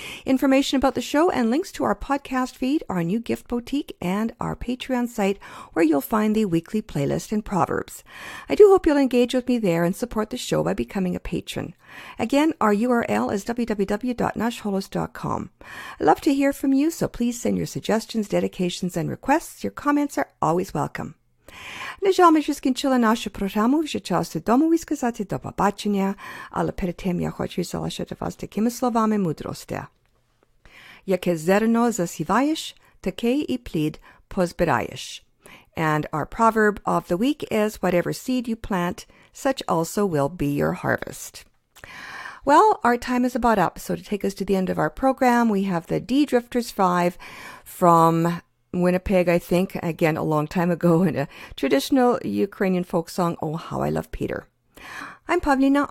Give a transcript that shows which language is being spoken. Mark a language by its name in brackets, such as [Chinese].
[English] Information about the show and links to our podcast feed, our new gift boutique, and our Patreon site, where you'll find the weekly playlist and proverbs. I do hope you'll engage with me there and support the show by becoming a patron. Again, our URL is www.nashholos.com. I love to hear from you, so please send your suggestions, dedications, and requests. Your comments are always welcome. [Ukrainian] На жаль, ми вже скінчили нашу програму, вже час додому сказати до побачення, але перед тим я хочу залишити вас такими словами мудрості. Яке зерно засіваєш, таке і плід pozbirayesh. [English] And our proverb of the week is, whatever seed you plant, such also will be your harvest. Well, our time is about up, so to take us to the end of our program, we have the D Drifters 5 from Winnipeg, I think, again a long time ago, in a traditional Ukrainian folk song, Oh How I Love Peter. I'm Pavlina.